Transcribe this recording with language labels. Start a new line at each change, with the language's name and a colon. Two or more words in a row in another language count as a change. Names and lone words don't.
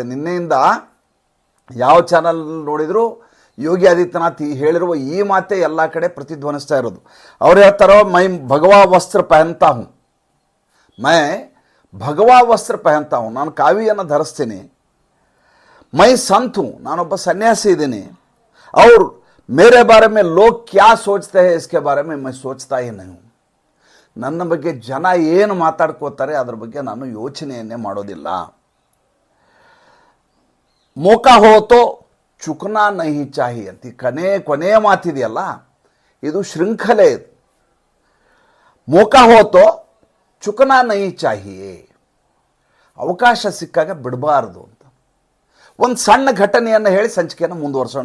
Kannada: ನಿನ್ನೆಯಿಂದ ಯಾವ ಚಾನಲ್ ನೋಡಿದರೂ ಯೋಗಿ ಆದಿತ್ಯನಾಥ್ ಹೇಳಿರುವ ಈ ಮಾತೇ ಎಲ್ಲ ಕಡೆ ಪ್ರತಿಧ್ವನಿಸ್ತಾ ಇರೋದು. ಅವ್ರು ಹೇಳ್ತಾರೋ,
Hindi: मैं भगवा वस्त्र पहनता हूँ, मैं भगवा वस्त्र पहनता हूँ,
Kannada: ನಾನು ಕಾವಿಯನ್ನು ಧರಿಸ್ತೀನಿ.
Hindi: मैं संत हूँ,
Kannada: ನಾನೊಬ್ಬ ಸನ್ಯಾಸಿ ಇದ್ದೀನಿ.
Hindi: और मेरे बारे में लोग क्या सोचते हैं इसके बारे में मैं सोचता ही नहीं हूँ.
Kannada: ನನ್ನ ಬಗ್ಗೆ ಜನ ಏನು ಮಾತಾಡ್ಕೋತಾರೆ ಅದರ ಬಗ್ಗೆ ನಾನು ಯೋಚನೆಯನ್ನೇ ಮಾಡೋದಿಲ್ಲ.
Hindi: मौका हो तो चूकना नहीं चाहिए
Kannada: ಅಂತ ಕೊನೆಯ ಮಾತಿದೆಯಲ್ಲ, ಇದು ಶೃಂಖಲೆ. ಇದು
Hindi: मौका हो तो चूकना नहीं चाहिए,
Kannada: ಅವಕಾಶ ಸಿಕ್ಕಾಗ ಬಿಡಬಾರ್ದು ಅಂತ ಒಂದು ಸಣ್ಣ ಘಟನೆಯನ್ನು ಹೇಳಿ ಸಂಚಿಕೆಯನ್ನು ಮುಂದುವರಿಸೋಣ.